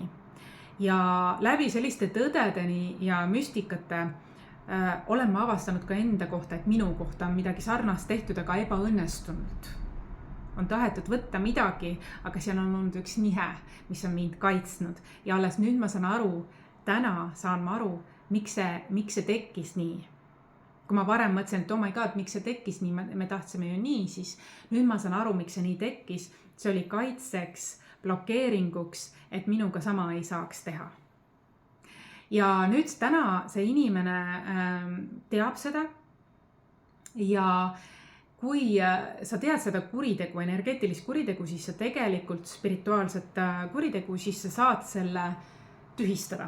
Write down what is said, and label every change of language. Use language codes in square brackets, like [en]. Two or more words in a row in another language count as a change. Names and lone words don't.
[et] Ja läbi selliste tõdedeni ja müstikate olen ma avastanud ka enda kohta, et minu kohta on midagi sarnast tehtud, aga ebaõnnestunult. On tahetud võtta midagi, aga seal on olnud üks nihe, mis on mind kaitsnud. Ja alles nüüd ma saan aru, täna saan ma aru, miks see tekkis nii. Kui ma varem mõtlesin, et [en] oh my god, [et] miks see tekkis nii, me tahtsime ju nii, siis nüüd ma saan aru, miks see nii tekkis. See oli kaitseks, blokeeringuks, et minuga sama ei saaks teha. Ja nüüd täna see inimene teab seda ja kui sa tead seda kuritegu, energeetilist kuritegu, siis sa tegelikult spirituaalset kuritegu, siis sa saad selle tühistada.